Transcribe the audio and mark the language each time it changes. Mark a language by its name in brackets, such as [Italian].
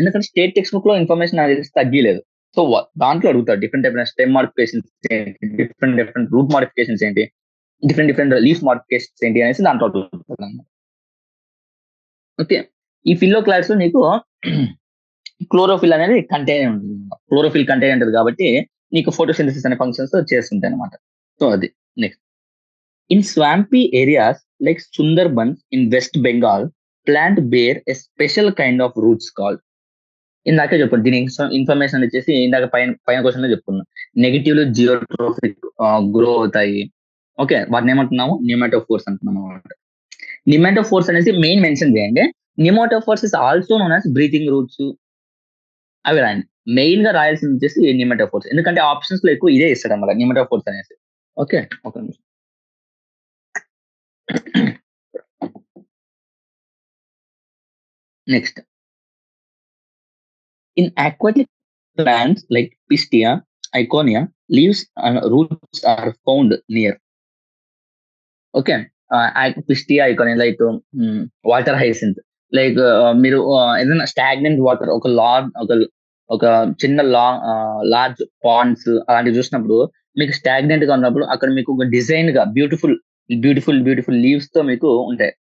[Telugu] ఎందుకంటే state text book లో information నాకు తెలిసి తగ్గలేదు. సో దాంట్లో అడుగుతాడు డిఫరెంట్ స్టెమ్ మాడిఫికేషన్స్ ఏంటి, డిఫరెంట్ రూట్ మాడిఫికేషన్స్ ఏంటి, డిఫరెంట్ లీఫ్ మాడిఫికేషన్స్ ఏంటి అనేసి దాంట్లో అడుగుతాడు. ఓకే, ఈ ఫిల్లోక్లాడ్స్ లో నీకు క్లోరోఫిల్ అనేది కంటైన్ ఉంటుంది. క్లోరోఫిల్ కంటైన్ ఉంటుంది కాబట్టి నీకు ఫోటోసింథసిస్ అనే ఫంక్షన్స్ చేస్తుంటాయి అనమాట. సో అది next. [English] In swampy areas like Sundarbans in West Bengal, plant bear a special kind of roots called. [Telugu] ఇందాకే చెప్పండి దీని ఇన్ఫర్మేషన్ వచ్చేసి ఇందాక పైన క్వశ్చన్ లో చెప్పుకున్నాం. నెగిటివ్ జియోట్రోఫిక్ గ్రో అవుతాయి. ఓకే, వాటిని ఏమంటున్నాము, నిమాటోఫోర్స్ అంటున్నాం అనమాట. నిమాటోఫోర్స్ అనేసి మెయిన్ మెన్షన్ చేయండి. [English] Pneumatophores is also known as breathing roots. [Telugu] అవి రాయండి. మెయిన్ గా రాయాల్సింది వచ్చేసి నిమాటోఫోర్స్, ఎందుకంటే ఆప్షన్స్ లో ఎక్కువ ఇదే ఇస్తాడు అనమాట, నిమాటోఫోర్స్ అనేసి. ఓకే, ఒక నిమిషం. [English] Next, in aquatic plants like Pistia, Iconia, leaves and roots are found near. Okay, Pistia, Iconia, like water hyacinth, like [Telugu] మీరు ఏదైనా స్టాగ్నెంట్ వాటర్, ఒక చిన్న లార్జ్ పాండ్స్ అలాంటివి చూసినప్పుడు మీకు స్టాగ్నెంట్ గా ఉన్నప్పుడు అక్కడ మీకు ఒక డిజైన్ గా బ్యూటిఫుల్ లీవ్స్ తో మీకు ఉంటాయి.